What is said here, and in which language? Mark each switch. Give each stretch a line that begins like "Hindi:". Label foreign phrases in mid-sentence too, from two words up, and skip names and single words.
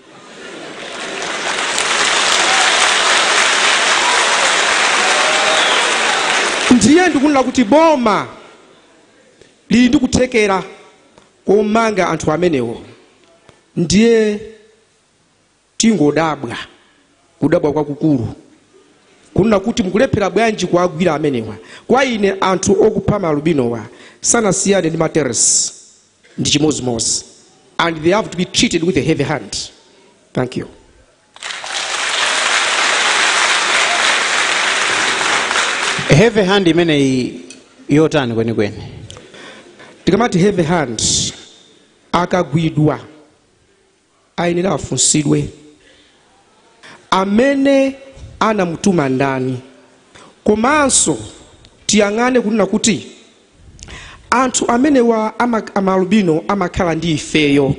Nyanja: Ndiye ndikunena kuti boma lili ndi kuthekera komanga anthu amenewo. Ndiye tingodabwa kudabwa kwakukulu kunena kuti mukulephera bwanji kuagwira amenewa. Kwa ine anthu okupha malubinowa sanasiyane ndi materes ndi chimozimozi,
English: and they have to be treated with a heavy hand. Thank you. Heavy hand
Nyanja: imene yotani kwenikweni. Tikamati
English: heavy hand
Nyanja: akagwidwa ayenera afunsidwe amene anamutuma ndani. Komanso tiyang'ane kunena kuti anthu amenewa amalubino amakhala ndi ifeyo.